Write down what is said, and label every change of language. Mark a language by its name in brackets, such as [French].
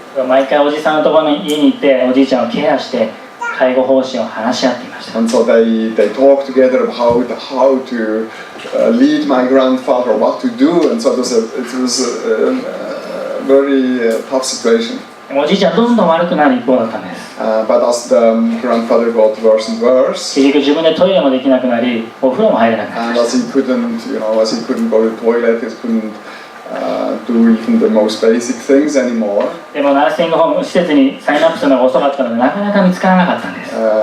[Japanese] 毎回おじさんのところに家に行っておじいちゃんをケアして介護方針を話し合っていました。 [English] And so they talked together about how to lead my grandfather, what to do, and so it was a very tough situation. [Japanese] おじいちゃんどんどん悪くなる一方だったんです。 [English] But as the grandfather got worse and worse, [Japanese] 結局自分でトイレもできなくなり、お風呂も入れなくなりま [English] and [Japanese] した。 [English] as he couldn't go to the toilet, he couldn't do even the most basic things anymore. [Japanese] でもナーシングホーム施設にサインアップするのが遅かったのでなかなか見つからなかったんです。